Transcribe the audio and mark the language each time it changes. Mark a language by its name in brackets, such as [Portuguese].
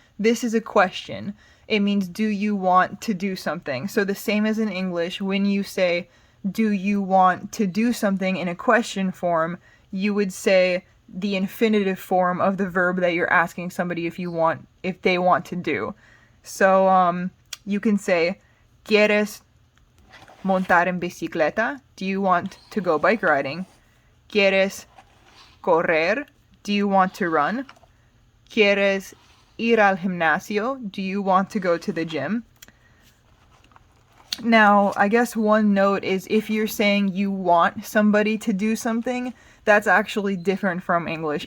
[English] This is a question. It means do you want to do something? So the same as in English, when you say do you want to do something in a question form, you would say the infinitive form of the verb that you're asking somebody if they want to do. So you can say [Spanish] ¿Quieres montar en bicicleta? [English] Do you want to go bike riding? [Spanish] ¿Quieres correr? [English] Do you want to run? [Spanish] ¿Quieres ir al gimnasio? [English] Do you want to go to the gym? Now, I guess one note is if you're saying you want somebody to do something, that's actually different from English.